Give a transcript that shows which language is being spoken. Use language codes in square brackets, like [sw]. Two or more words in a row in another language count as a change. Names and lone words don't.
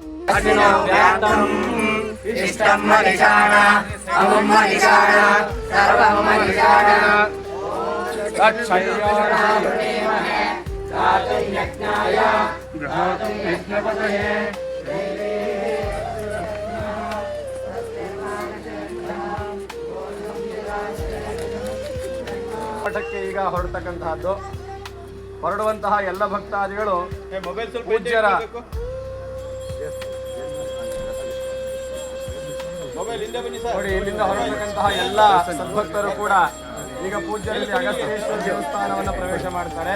[sa] अग्नो व्याप्तम् इष्टं मनिषाण अमुं मनिषाण सर्वं मनिषाण यज्ञाय गृहातं यज्ञपतये [kn] ಮಠಕ್ಕೆ ಈಗ ಹೊರಡ್ತಕ್ಕಂತಹದ್ದು. ಹೊರಡುವಂತಹ ಎಲ್ಲ ಭಕ್ತಾದಿಗಳು ಪೂಜ್ಯರ ನೋಡಿ, ಇಲ್ಲಿಂದ ಹೊರಡ್ತಕ್ಕಂತಹ ಎಲ್ಲ ಸದ್ಭಕ್ತರು ಕೂಡ ಈಗ ಪೂಜ್ಯರಲ್ಲಿ ಅಗಸ್ತ್ಯೇಶ್ವರ ದೇವಸ್ಥಾನವನ್ನು ಪ್ರವೇಶ ಮಾಡ್ತಾರೆ.